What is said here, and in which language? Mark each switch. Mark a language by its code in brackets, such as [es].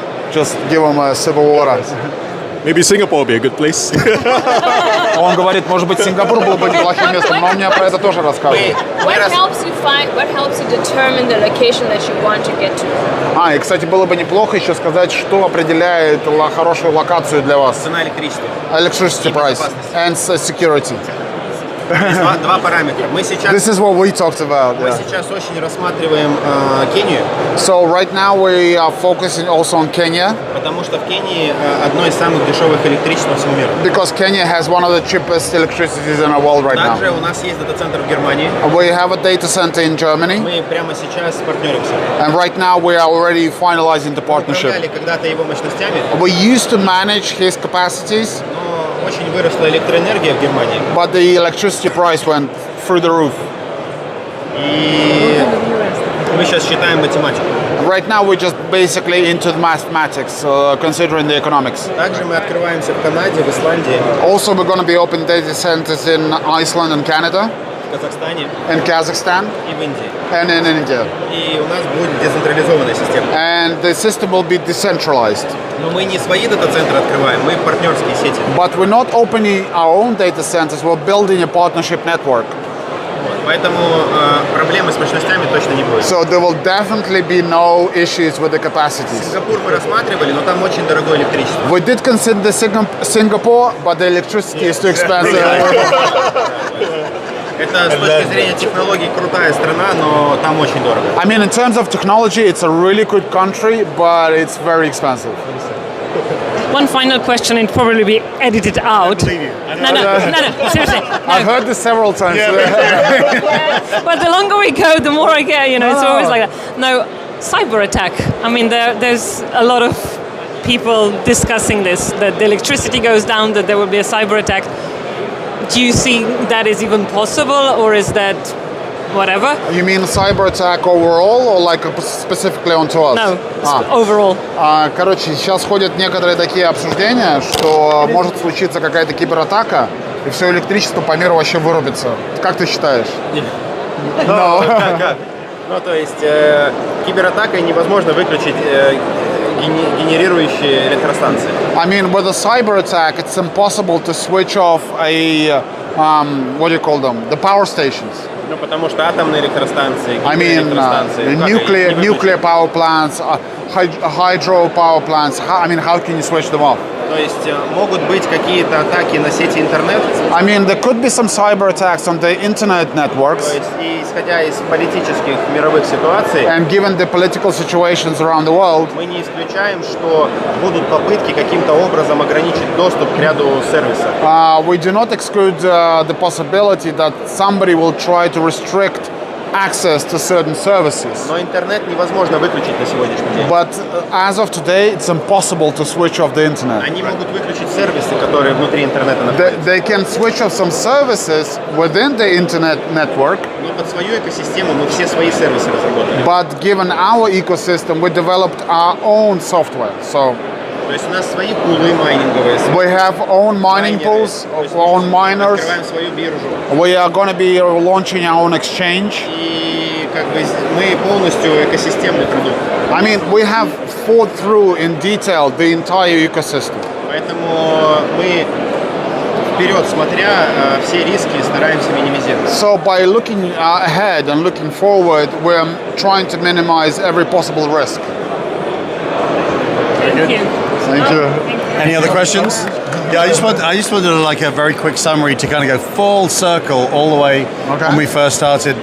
[en] Just give them a sip of water. Maybe Singapore would be a good place. [ru] Он говорит, может быть, Сингапур был бы неплохим местом, но он мне про это тоже рассказывает. [en] What helps you determine the location that you want to get to? [ru] И, кстати, было бы неплохо еще сказать, что определяет хорошую локацию для вас. Цена электричества. [en] Electricity price and security. [ru] Есть два параметра. Мы сейчас, [en] This is what we talked about. [ru] мы сейчас очень рассматриваем Кению, [en] So right now we are focusing also on Kenya [ru] потому что в Кении одно из самых дешевых электричеств по всему миру. [en] because Kenya has one of the cheapest electricities in the world right now. [ru] Также у нас есть дата-центр в Германии. [en] We have a data center in Germany, [ru] Мы прямо сейчас партнеримся. [en] and right now we are already finalizing the partnership. [ru] Управляли когда-то его мощностями, [en] We used to manage his capacities, [ru] но очень выросла электроэнергия в Германии. [en] but the electricity price went through the roof. [ru] И мы сейчас считаем математику. [en] Right now we're just basically into the mathematics, considering the economics. [ru] Также мы открываемся в Канаде, в Исландии, [en] Also, we're going to be opening data centers in Iceland and Canada, [ru] в Казахстане [en] in Kazakhstan, [ru] и в Индии. [en] and in India. [ru] И у нас будет децентрализованная система. [en] And the system will be decentralized. [ru] Но мы не свои дата-центры открываем, мы партнерские сети. [en] But we're not opening our own data centers, we're building a partnership network. [ru] Вот. Поэтому проблемы с мощностями точно не будет. [en] So there will definitely be no issues with the capacities. [ru] Сингапур мы рассматривали, но там очень дорогое электричество. [en] We did consider Singapore, but the electricity is too expensive. [ru] Это с точки зрения технологий крутая страна, но там очень дорого. [en] I mean, in terms of technology, it's a really good country, but it's very expensive. One final question, and probably be edited out. No, seriously. I've heard this several times. But the longer we go, the more I get, it's always like that. No, cyber attack. I mean, there's a lot of people discussing this, that the electricity goes down, that there will be a cyber attack. Do you see that is even possible, or is that whatever? You mean cyber attack overall, or like specifically onto us? No, overall. [ru] Короче, сейчас ходят некоторые такие обсуждения, что может случиться какая-то кибератака, и все электричество по миру вообще вырубится. Как ты считаешь? Как? Ну, то есть кибератакой невозможно выключить генерирующие электростанции. [en] I mean, with a cyber attack, it's impossible to switch off what do you call them? The power stations. [ru] Ну, потому что атомные электростанции, [en] I mean, [ru] электростанции, [en] nuclear power plants, hydro power plants. I mean, how can you switch them off? [ru] То есть могут быть какие-то атаки на сети интернет. [en] I mean, there could be some cyber attacks on the internet networks. [ru] То есть, исходя из политических мировых ситуаций, [en] and given the political situations around the world, [ru] мы не исключаем, что будут попытки каким-то образом ограничить доступ к ряду сервисов. [en] We do not exclude the possibility that somebody will try to restrict access to certain services. [ru] Но интернет невозможно выключить на сегодняшний день. [en] But as of today, it's impossible to switch off the internet. [ru] Они могут выключить сервисы, которые внутри интернета находятся. [en] They can switch off some services within the internet network. [ru] Но под свою экосистему мы все свои сервисы разработали. [en] But given our ecosystem, we developed our own software. So [ru] то есть у нас свои пулы майнинговые. [en] We have own mining pools, own miners. [ru] Открываем свою биржу. [en] We are going to be launching our own exchange. [ru] И как бы мы полностью экосистемный продукт. [en] I mean, we have thought through in detail the entire ecosystem. [ru] Поэтому мы вперед смотря, все риски стараемся минимизировать. [en] So by looking ahead and looking forward, we're trying to minimize every possible risk. Thank you. Thank you. Any other questions? Yeah, I just wanted like a very quick summary to kind of go full circle all the way when we first started.